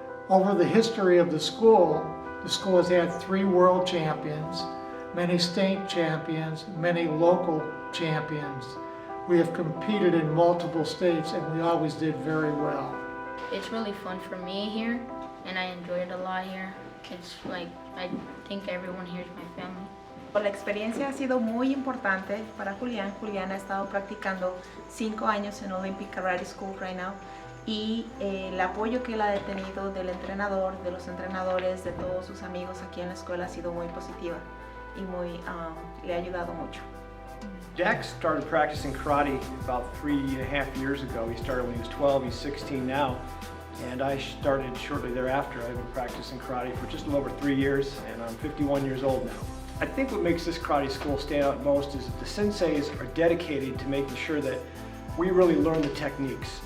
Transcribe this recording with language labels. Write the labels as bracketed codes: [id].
[en] Over the history of the school has had 3 world champions, many state champions, many local champions. We have competed in multiple states and we always did very well. It's really fun for me here and I enjoy it a lot here. It's like, I think everyone here is my family. [es] La experiencia ha sido muy importante para Julián. Julián ha estado practicando 5 años en Olympic Karate School [en] right now. [es] Y el apoyo que él ha tenido del entrenador, de los entrenadores, de todos sus amigos aquí en la escuela ha sido muy positiva y le ha ayudado mucho. [en] Jack started practicing karate about 3.5 years ago. He started when he was 12, he's 16 now. And I started shortly thereafter. I've been practicing karate for just a little over 3 years, and I'm 51 years old now. I think what makes this karate school stand out most is that the senseis are dedicated to making sure that we really learn the techniques.